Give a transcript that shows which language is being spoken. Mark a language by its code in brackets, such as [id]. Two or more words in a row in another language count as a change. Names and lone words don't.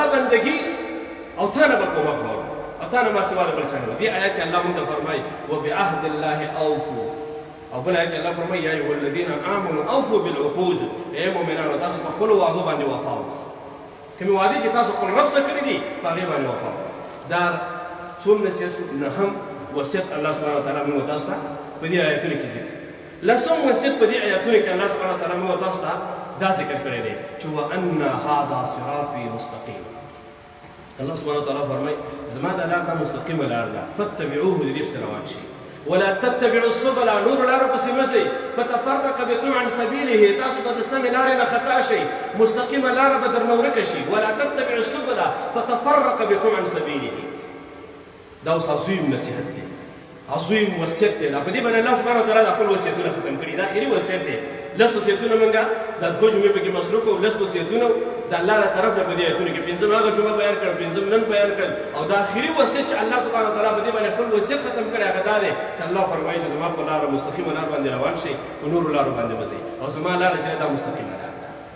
[ps] بندګي او تا نه به کومک غواړو او تا نه ما سوا د بل چا نه دې آیات کې الله موږ ته فرمایي [ar] وبعهد الله اوفوا [ps] او بل آیت کې الله فرمایي [ar] یا ایها الذین آمنوا اوفوا بالعقود [ps] ای مؤمنانو تاسو په خپلو وعدو باندې وفا وکړئ کومې وعدې چې تاسو خپل رب سره کړي دي په هغې باندې وفا وکړئ دا څوم نصیحت شو نهم وصیت [ar] الله سبحانه وتعالی [ps] موږ تاسو ته په دې آیتونو کې ذکر لسم وصیت په دې آیتونو کې [ar] الله سبحانه وتعالی [ps] موږ تاسو ته دا ذکر کړی دی چې [ar] وان هذا صراطي مستقیم الله سبحانه وتعالی [ps] فرمایي زما دا لار دا مستقیمه لار ده فاتبعوه د دې پسې روان شئ [ar] ولا تتبعوا السبل [ps] نور لارو پسې مه ځئ [ar] فتفرق بكم عن سبيله [ps] تاسو به د سمې لارې نه خطا شئ مستقیمه لاره به درنه ورکه شي [ar] ولا تتبعوا السبل فتفرق بكم عن سبيله [ps] دا اوس عظیم نصیحت دی عظیم وصیت دی دا په دې باندې [ar] الله سبحانه وتعالی [ps] د خپل وصیتونه ختم کړي دا اخري وصیت دی لس وصیتونه موږ دا دوه جمعې پکې مصروف کړو لس وصیتونه د الله له طرف نه په دې ایتونو کې پنځم هغه جمعه بیان کړل پنځم نن بیان کړل او دا اخري وصیت چې [ar] الله سبحانه وتعالی [ps] په دې باندې خپل وصیت ختم کړی هغه دا دی چې الله فرمایي چې زما په لاره مستقیمه لار باندې روان شئ په نورو لارو باندې مه ځئ او زما لاره چې دا مستقیمه لار ده